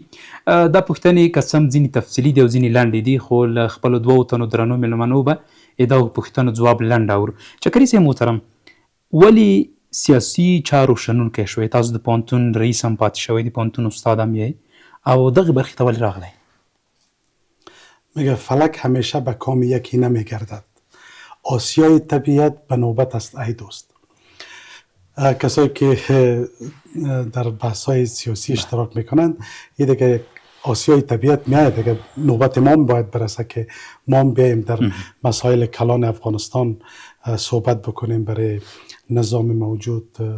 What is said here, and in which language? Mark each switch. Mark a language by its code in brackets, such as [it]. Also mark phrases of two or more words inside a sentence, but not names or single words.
[ps] دا پوښتنې که څه هم ځینې تفصیلي دي او ځینې لنډې دي خو له خپلو دوو تنو درنو مېلمنو به د دغو پوښتنو ځواب لنډ اورو. چکري صاحب محترم، ولې سیاسي چارو شنونکی شوی؟ تاسو د پوهنتون رئیس هم پاتې شوی، د پوهنتون استاد هم یې او دغې برخې ته ولې راغلی؟ [fa] میگه فلک همیشه به کام یکی نمیگردد، آسیای طبیعت به نوبت است ای دوست. کسایی که در بحث‌های سیاسی اشتراک میکنند یه دیگه آسیای طبیعت میاد دیگه نوبت ما باید برسه که ما بیایم در مسائل کلان افغانستان صحبت بکنیم، برای نظام موجود